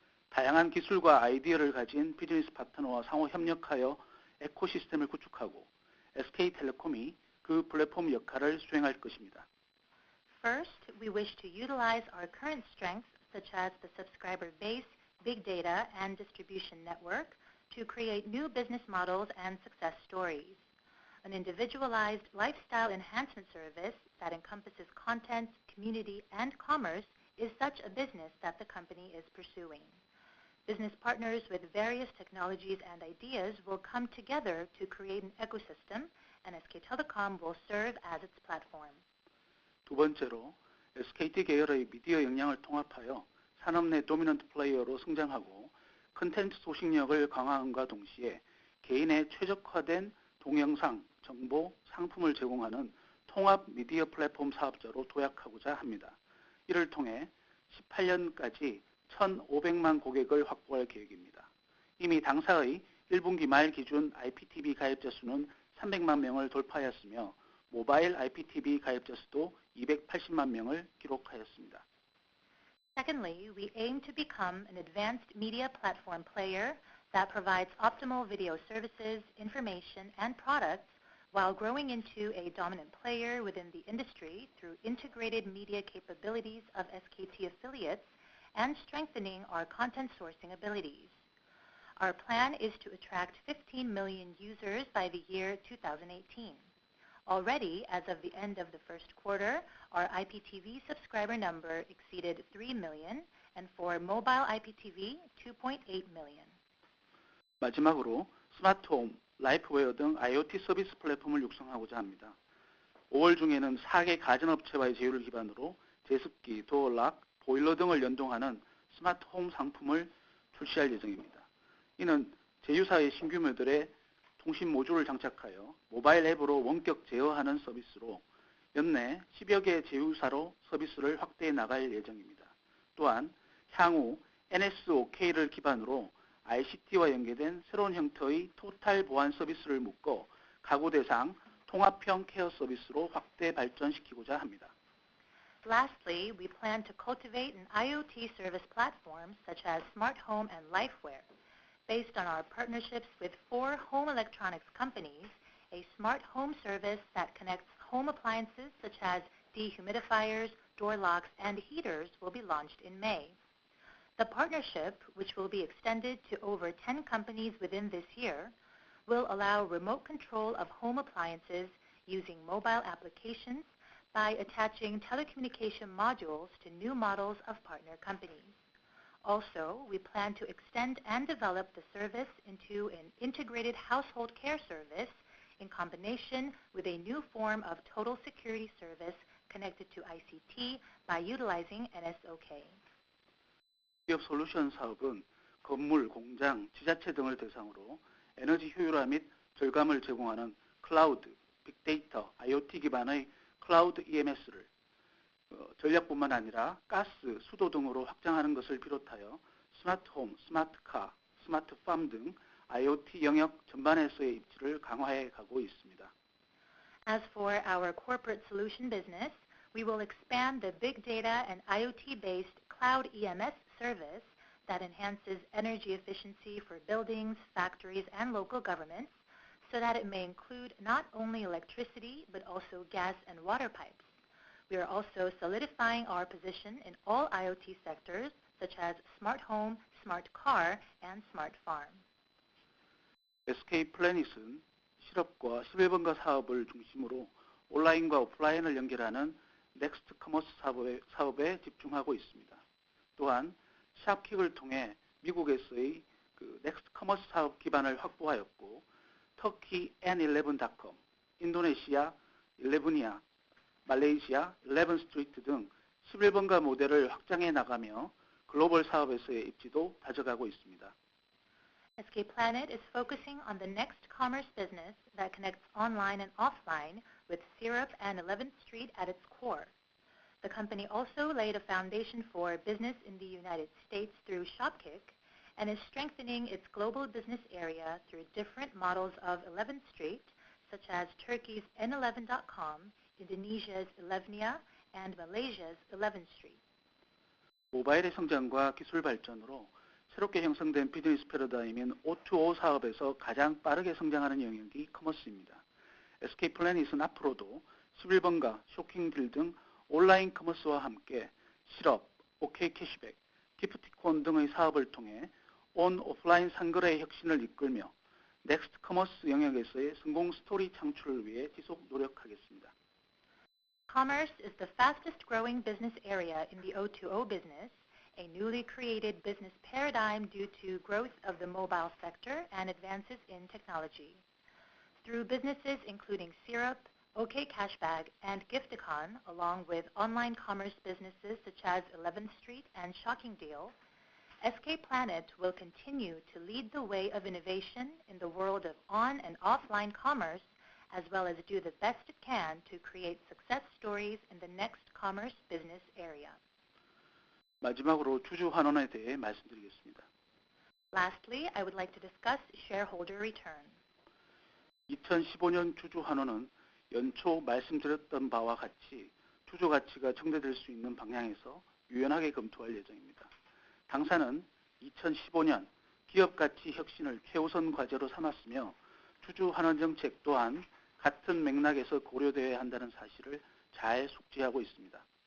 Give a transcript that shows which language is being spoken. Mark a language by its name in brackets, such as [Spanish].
[Korean] 다양한 기술과 아이디어를 가진 비즈니스 파트너와 상호 협력하여 에코시스템을 구축하고 SK텔레콤이 그 플랫폼 역할을 수행할 것입니다. [English] First, we wish to utilize our current strengths, such as the subscriber base, big data, and distribution network, to create new business models and success stories. An individualized lifestyle enhancement service that encompasses content, community, and commerce is such a business that the company is pursuing. Business partners with various technologies and ideas will come together to create an ecosystem, and SK Telecom will serve as its platform. [Korean] 두 번째로 SKT 계열의 미디어 역량을 통합하여 산업 내 도미넌트 플레이어로 성장하고 컨텐츠 소식력을 강화함과 동시에 개인의 최적화된 동영상, 정보, 상품을 제공하는 통합 미디어 플랫폼 사업자로 도약하고자 합니다. 이를 통해 18년까지 1,500만 고객을 확보할 계획입니다. 이미 당사의 1분기 말 기준 IPTV 가입자 수는 300만 명을 돌파하였으며 모바일 IPTV 가입자 수도 280만 명을 기록하였습니다. [English] Secondly, we aim to become an advanced media platform player that provides optimal video services, information, and products while growing into a dominant player within the industry through integrated media capabilities of SKT affiliates and strengthening our content sourcing abilities. Our plan is to attract 15 million users by the year 2018. Already, as of the end of the first quarter, our IPTV subscriber number exceeded 3 million, and for mobile IPTV, 2.8 million. [Korean] 마지막으로 스마트홈, 라이프웨어 등 IoT 서비스 플랫폼을 육성하고자 합니다. 5월 중에는 4개 가전업체와의 제휴를 기반으로 제습기, 도어락, 보일러 등을 연동하는 스마트홈 상품을 출시할 예정입니다. 이는 제휴사의 신규 모델에 통신 모듈을 장착하여 모바일 앱으로 원격 제어하는 서비스로 연내 10여 개 제휴사로 서비스를 확대해 나갈 예정입니다. 또한 향후 NSOK를 기반으로 ICT와 연계된 새로운 형태의 토탈 보안 서비스를 묶어 가구 대상 통합형 케어 서비스로 확대 발전시키고자 합니다. [English] Lastly, we plan to cultivate an IoT service platform such as Smart Home and Lifeware. Based on our partnerships with 4 home electronics companies, a smart home service that connects home appliances such as dehumidifiers, door locks, and heaters will be launched in May. The partnership, which will be extended to over 10 companies within this year, will allow remote control of home appliances using mobile applications by attaching telecommunication modules to new models of partner companies. Also, we plan to extend and develop the service into an integrated household care service in combination with a new form of total security service connected to ICT by utilizing NSOK. [Korean] 기업 솔루션 사업은 건물, 공장, 지자체 등을 대상으로 에너지 효율화 및 절감을 제공하는 클라우드, 빅데이터, IoT 기반의 클라우드 EMS를 전략뿐만 아니라 가스, 수도 등으로 확장하는 것을 비롯하여 스마트홈, 스마트카, 스마트팜 등 IoT 영역 전반에서의 입지를 강화해 가고 있습니다. [English] As for our corporate solution business, we will expand the big data and IoT-based cloud EMS service that enhances energy efficiency for buildings, factories, and local governments so that it may include not only electricity but also gas and water pipes. We are also solidifying our position in all IoT sectors such as smart home, smart car, and smart farm. [Korean] SK 플래닛은 실업과 11번가 사업을 중심으로 온라인과 오프라인을 연결하는 넥스트 커머스 사업에 집중하고 있습니다. 또한 샵킥을 통해 미국에서의 넥스트 커머스 사업 기반을 확보하였고 터키 N11.com, 인도네시아 11이야, 말레이시아 11스트리트 등 11번가 모델을 확장해 나가며 글로벌 사업에서의 입지도 다져가고 있습니다. [English] SK Planet is focusing on the next commerce business that connects online and offline with Syrup and 11th Street at its core. The company also laid a foundation for business in the United States through Shopkick and is strengthening its global business area through different models of 11th Street, such as Turkey's N11.com, Indonesia's Elevnia, and Malaysia's 11th Street. [Korean] 모바일의 성장과 기술 발전으로 새롭게 형성된 비즈니스 패러다임인 O2O 사업에서 가장 빠르게 성장하는 영역이 커머스입니다. SK플래닛은 앞으로도 11번가, 쇼킹딜 등 온라인 커머스와 함께 실업, OK 캐시백, 기프티콘 등의 사업을 통해 온 오프라인 상거래의 혁신을 이끌며 넥스트 커머스 영역에서의 성공 스토리 창출을 위해 지속 노력하겠습니다. [English] Commerce is the fastest growing business area in the O2O business, a newly created business paradigm due to growth of the mobile sector and advances in technology. Through businesses including Syrup, OK Cashback, and Gifticon, along with online commerce businesses such as 11th Street and Shocking Deal, SK Planet will continue to lead the way of innovation in the world of on and offline commerce, as well as do the best it can to create success stories in the next commerce business area. [Korean] 마지막으로 주주 환원에 대해 말씀드리겠습니다. [English] Lastly, I would like to discuss shareholder return. [Korean] 2015년 주주 환원은 연초 말씀드렸던 바와 같이 주주 가치가 증대될 수 있는 방향에서 유연하게 검토할 예정입니다. 당사는 2015년 기업 가치 혁신을 최우선 과제로 삼았으며 주주 환원 정책 또한 같은 맥락에서 고려되어야 한다는 사실을 잘 숙지하고 있습니다.